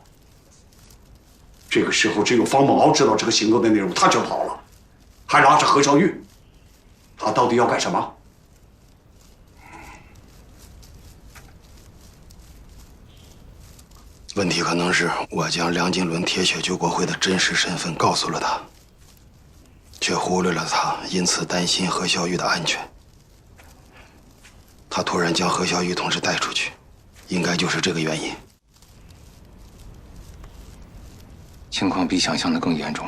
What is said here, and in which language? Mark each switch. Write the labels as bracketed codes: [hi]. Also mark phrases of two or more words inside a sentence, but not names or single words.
[zh] 這個時候，只有方孟敖知道這個行動的內容，他就跑了。還拉着何孝玉，他到底要幹什麼？問題可能是我將梁金倫鐵血救國會的真實身份告訴了他， 卻忽略了他因此擔心何小玉的安全。他突然將何小玉同志帶出去，應該就是這個原因。情況比想象的更嚴重了。